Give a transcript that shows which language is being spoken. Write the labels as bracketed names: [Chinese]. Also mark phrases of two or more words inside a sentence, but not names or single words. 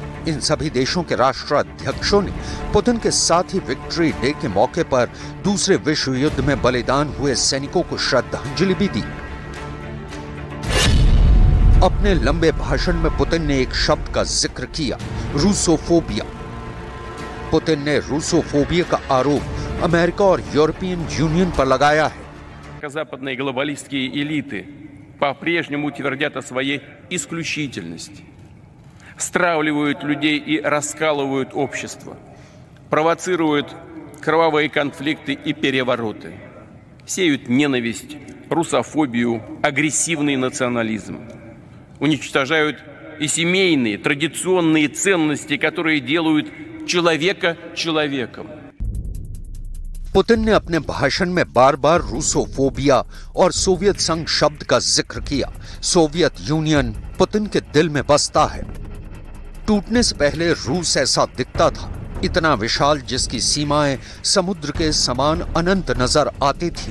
[Hindi] इन सभी देशों के राष्ट्राध्यक्षों ने पुतिन के साथ ही विक्ट्री डे के मौके पर दूसरे विश्व युद्ध में बलिदान हुए सैनिकों को श्रद्धांजलि भी दी। अपने लंबे भाषण में पुतिन ने एक शब्द का जिक्र किया, रूसोफोबिया। पुतिन ने रूसोफोबिया का आरोप अमेरिका और यूरोपियन यूनियन पर लगाया है। [Russian] Западные глобалистские элиты по-прежнему твердят о своей исключительности, стравливают людей и раскалывают общество, провоцируют кровавые конфликты и перевороты, сеют ненависть, русофобию, агрессивный национализм, уничтожают и семейные, традиционные ценности, которые делают человека человеком. [Hindi] पुतिन ने अपने भाषण में बार बार रूसोफोबिया और सोवियत संघ शब्द का जिक्र किया। सोवियत यूनियन पुतिन के दिल में बसता है। टूटने से पहले रूस ऐसा दिखता था, इतना विशाल जिसकी सीमाएं समुद्र के समान अनंत नजर आती थीं।